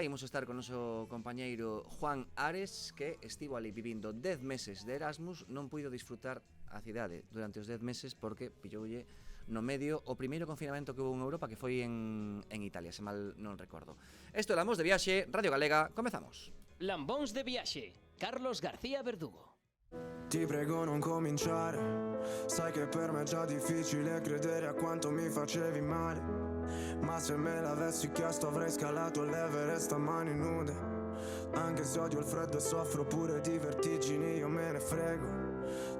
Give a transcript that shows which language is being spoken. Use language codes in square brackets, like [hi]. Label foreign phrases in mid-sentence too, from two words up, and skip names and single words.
[gl] Imos estar con o noso compañeiro Juan Ares, que estivo ali vivindo 10 meses de Erasmus, non puido disfrutar a cidade durante os 10 meses porque pilloulle no medio o primeiro confinamento que houve en Europa, que foi en Italia, se mal non recordo. Isto é Lambóns de Viaxe, Radio Galega, comezamos. Lambóns de viaxe, Carlos García Verdugo. [it] Ti prego non cominciare, sai che per me è già difficile credere a quanto mi facevi male. Ma se me l'avessi chiesto avrei scalato l'Everest a mani nude. Anche se odio il freddo e soffro pure di vertigini, io me ne frego.